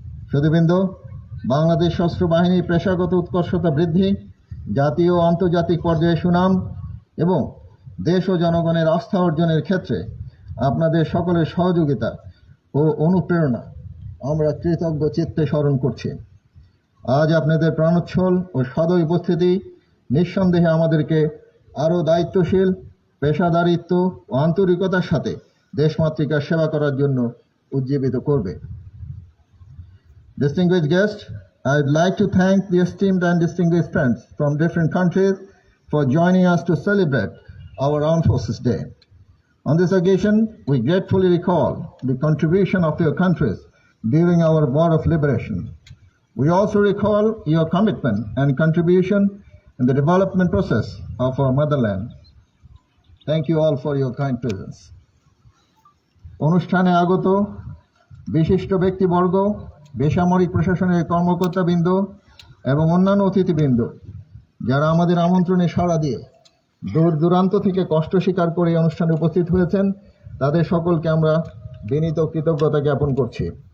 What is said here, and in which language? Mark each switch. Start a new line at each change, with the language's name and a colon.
Bangla: সুধীবৃন্দ, বাংলাদেশ সশস্ত্র বাহিনীর পেশাগত উৎকর্ষতা বৃদ্ধি, জাতীয় ও আন্তর্জাতিক পর্যায়ে সুনাম এবং দেশ ও জনগণের আস্থা অর্জনের ক্ষেত্রে আপনাদের সকলের সহযোগিতা ও অনুপ্রেরণা আমরা কৃতজ্ঞ চিত্তে স্মরণ করছি। আজ আপনাদের প্রাণোচ্ছল ও সদয় উপস্থিতি নিঃসন্দেহে আমাদেরকে আরও দায়িত্বশীল, পেশাদারিত্ব ও আন্তরিকতার সাথে দেশমাতৃকার সেবা করার জন্য উজ্জীবিত করবে।
English: Distinguished guests, I'd like to thank the esteemed and distinguished friends from different countries for joining us to celebrate our Armed Forces Day. On this occasion, we gratefully recall the contribution of your countries during our War of Liberation. We also recall your commitment and contribution in the development process of our motherland. Thank you all for your kind presence.
Bangla: অনুষ্ঠানে আগত বিশিষ্ট ব্যক্তিবর্গ, বেসামরিক প্রশাসনের কর্মকর্তাবৃন্দ এবং অন্যান্য অতিথিবৃন্দ যারা আমাদের আমন্ত্রণে সাড়া দিয়ে দূর দূরান্ত থেকে কষ্ট স্বীকার করে এই অনুষ্ঠানে উপস্থিত হয়েছেন, তাদের সকলকে আমরা বিনীত কৃতজ্ঞতা জ্ঞাপন করছি।